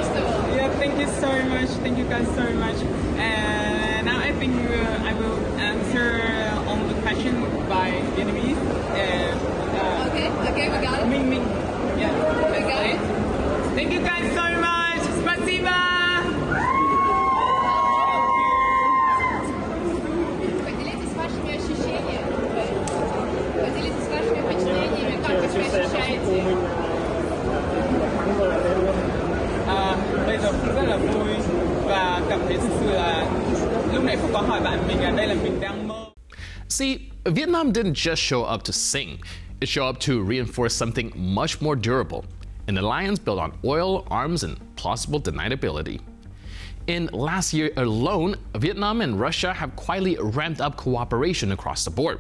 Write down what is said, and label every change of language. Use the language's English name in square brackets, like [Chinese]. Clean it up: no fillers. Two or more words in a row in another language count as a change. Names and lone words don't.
[English] Yeah, thank you so much. Thank you guys so much. And now I think I will answer all the questions by Vietnamese. Okay, we got it. Ming Ming. Yeah. We got it. Thank you guys so much. [Russian] Спасибо. Поделитесь вашими ощущениями. Поделитесь вашими впечатлениями, как вы себя ощущаете. [Vietnamese] Bây giờ cũng rất là vui và cảm thấy thực sự là lúc nãy Phúc có hỏi bạn mình là đây là mình đang mơ. [English] See, Vietnam didn't just show up to sing. It showed up to reinforce something much more durable, an alliance built on oil, arms, and plausible deniability. In last year alone, Vietnam and Russia have quietly ramped up cooperation across the board.